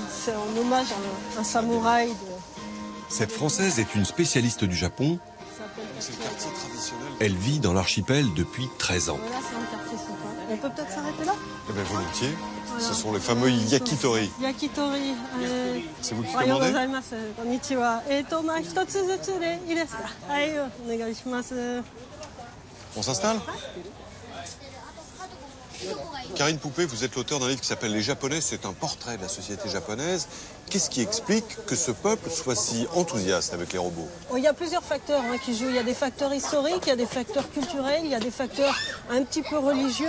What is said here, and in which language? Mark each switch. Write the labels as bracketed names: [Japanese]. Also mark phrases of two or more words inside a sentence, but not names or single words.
[French] C'est en hommage à un samouraï. Cette Française est une spécialiste du Japon. C'est le quartier traditionnel. Elle vit dans l'archipel depuis 13 ans. Voilà, c'est un quartier sympa. On peut peut-être s'arrêter là? Eh bien, volontiers. Voilà. Ce sont les fameux yakitori. Yakitori. C'est vous qui commandez? [Japanese] こんにちは。ひとつぜつでいいですか? はい、お願いします. [French] On s'installe? Karine Poupée, vous êtes l'auteur d'un livre qui s'appelle Les Japonais, c'est un portrait de la société japonaise. Qu'est-ce qui explique que ce peuple soit si enthousiaste avec les robots? Il y a plusieurs facteurs qui jouent. Il y a des facteurs historiques, il y a des facteurs culturels, il y a des facteurs un petit peu religieux.